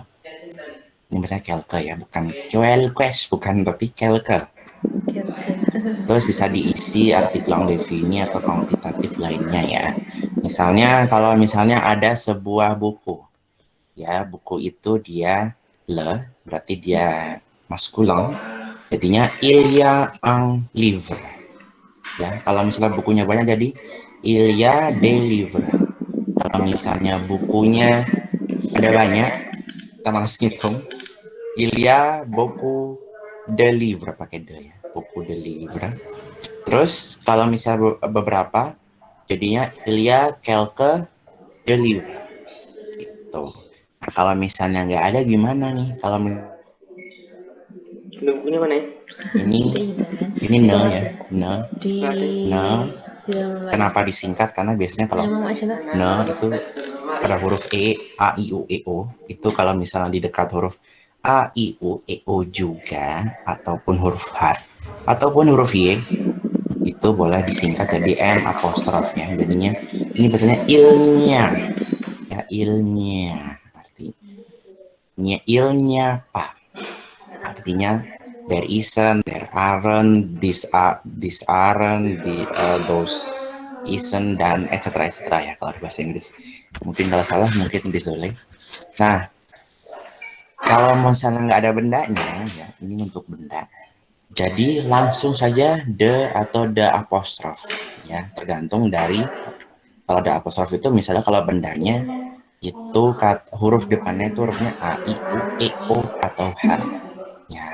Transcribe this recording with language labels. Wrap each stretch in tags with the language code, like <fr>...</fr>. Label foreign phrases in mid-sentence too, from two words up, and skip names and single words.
<id>Ini bacanya kelke ya, bukan kelkes, bukan, tapi kelke. Terus bisa diisi artikel defini atau kuantitatif lainnya ya. Misalnya kalau misalnya ada sebuah buku, ya buku itu dia le, berarti dia maskulin, jadinya</id> <fr>il y a un livre.</fr> <id>Ya, kalau misalnya bukunya banyak jadi</id> <fr>il y a des livres.</fr> <id>Kalau misalnya bukunya ada banyak, kita malas ngitung,</id> <fr>il y a beaucoup de livres,</fr> <id>pakai de ya,</id> <fr>beaucoup de livres.</fr> <id>Terus kalau misalnya beberapa, jadinya</id> <fr>il y a quelques de livres.</fr> <id>Gitu. Nah, kalau misalnya nggak ada gimana nih? Kalau Bukunya mana ya? ini ne ya, ne. Kenapa disingkat? Karena biasanya kalau ne itu pada huruf E, A, I, U, E, O, itu kalau misalnya di dekat huruf A, I, U, E, O juga, ataupun huruf H, ataupun huruf Y, itu boleh disingkat jadi N apostrofnya. Jadinya ini biasanya ilnya, ya ilnya, artinya ilnya apa?</id> <en>Artinya there isn't, there aren't, these aren't, those isn't,</en> <id>dan etc. ya kalau di bahasa Inggris. Mungkin kalau salah mungkin disoleh. Nah, kalau misalnya nggak ada bendanya, ya ini untuk benda. Jadi langsung saja the atau the apostrof, ya tergantung dari kalau the apostrof itu misalnya kalau bendanya itu huruf depannya itu hurufnya A, I, U, E, O atau H, ya.</id>